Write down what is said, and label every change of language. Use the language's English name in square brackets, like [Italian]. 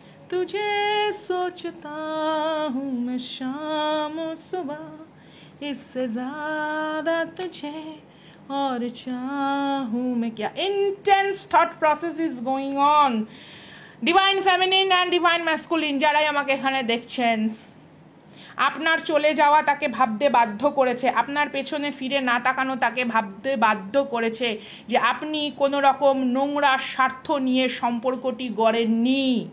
[Hindi] तुझे सोचता हूँ मैं शाम सुबह, इससे ज़्यादा तुझे और चाहूँ मैं क्या। [English] Intense thought process is going on. Divine feminine and divine masculine [Bangla] যারাই আমাকে এখানে দেখছেন, আপনার চলে যাওয়া তাকে ভাবতে বাধ্য করেছে, আপনার পেছনে ফিরে না তাকানো তাকে ভাবতে বাধ্য করেছে যে আপনি কোনো রকম নোংরা স্বার্থ নিয়ে সম্পর্কটি গড়েননি।